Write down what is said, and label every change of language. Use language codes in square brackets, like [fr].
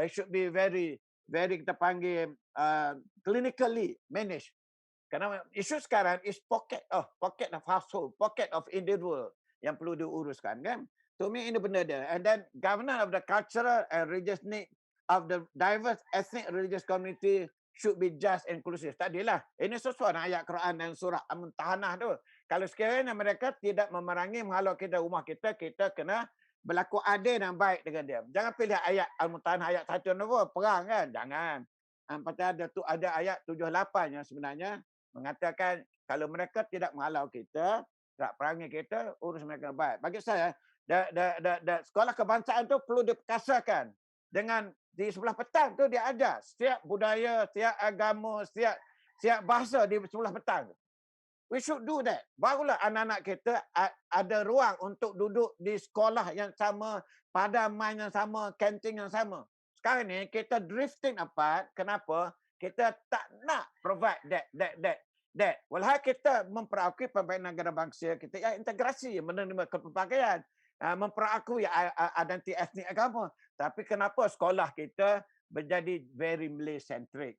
[en] It should be very [ms] kita panggil [en] clinically managed. [ms] Kerana isu sekarang [en] is pocket of household, pocket of individual [ms] yang perlu diuruskan kan. [en] To me [ms] ini benda dia. [en] And then governance of the cultural and religious need of the diverse ethnic religious community should be just inclusive. [ms] Tadilah. Ini sesuai dengan ayat Quran dan surah Al-Mumtahanah tu. Kalau sekiranya mereka tidak memerangi menghalau kita rumah kita kena berlaku adil dan baik dengan dia. Jangan pilih ayat Al-Mumtahanah ayat 1 nombor perang kan. Jangan. Pasal ada ayat 78 yang sebenarnya mengatakan kalau mereka tidak menghalau kita, tak perangi kita, urus mereka baik. Bagi saya, sekolah kebangsaan tu perlu diperkasakan. Dengan di sebelah petang tu dia ajar setiap budaya, setiap agama, setiap bahasa di sebelah petang. [en] We should do that. [ms] Barulah anak-anak kita ada ruang untuk duduk di sekolah yang sama, pada main yang sama, kantin yang sama. Sekarang ni kita [en] drifting apart. [ms] Kenapa? Kita tak nak [en] provide that. [ms] Walau kita memperakui pembangunan negara bangsa, kita integrasi menerima kepelbagaian, memperakui identiti etnik agama. Tapi kenapa sekolah kita menjadi [en] very Malay-centric?